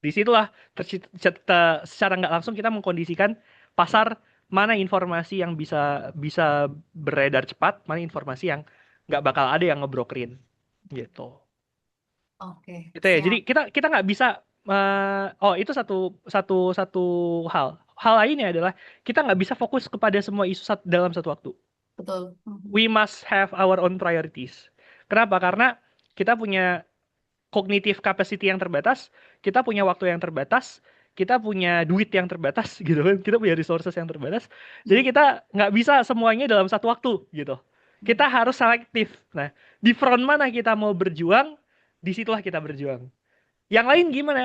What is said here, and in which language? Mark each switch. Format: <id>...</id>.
<id>Disitulah secara nggak langsung kita mengkondisikan pasar mana informasi yang bisa bisa beredar cepat, mana informasi yang nggak bakal ada yang ngebrokerin gitu. Oke, Gitu ya. Jadi siap. kita nggak bisa oh itu satu satu satu hal. Hal lainnya adalah kita nggak bisa fokus kepada semua isu dalam satu waktu. Betul. Hmm.</id> <en>We must have our own priorities.</en> <id>Kenapa? Karena kita punya cognitive capacity yang terbatas, kita punya waktu yang terbatas, kita punya duit yang terbatas gitu kan, kita punya resources yang terbatas. Jadi Hmm. kita nggak bisa semuanya dalam satu waktu gitu. Kita harus selektif. Nah, di front mana kita mau berjuang, disitulah kita berjuang. Yang lain gimana?</id>